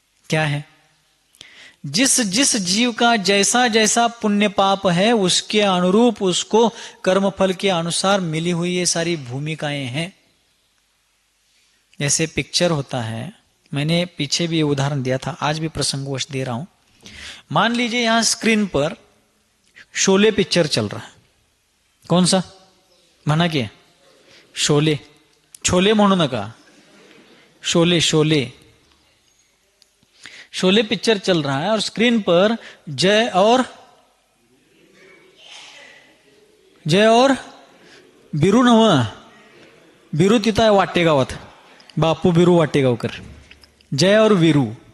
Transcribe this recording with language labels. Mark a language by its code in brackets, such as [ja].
[hi] क्या है? जिस जिस जीव का जैसा जैसा पुण्य पाप है उसके अनुरूप उसको कर्मफल के अनुसार मिली हुई ये सारी भूमिकाएं हैं। जैसे पिक्चर होता है, मैंने पीछे भी ये उदाहरण दिया था, आज भी प्रसंगवश दे रहा हूं। मान लीजिए यहां स्क्रीन पर शोले पिक्चर चल रहा है। कौन सा [mr] म्हणा की? शोले। छोले म्हणू नका, शोले शोले। [hi] शोले पिक्चर चल रहा है और स्क्रीन पर जय और बिरू [mr] नव, बिरू तिथं आहे वाटेगावात, [hi] बापू बिरू वाटेगावकर, जय और वीरू।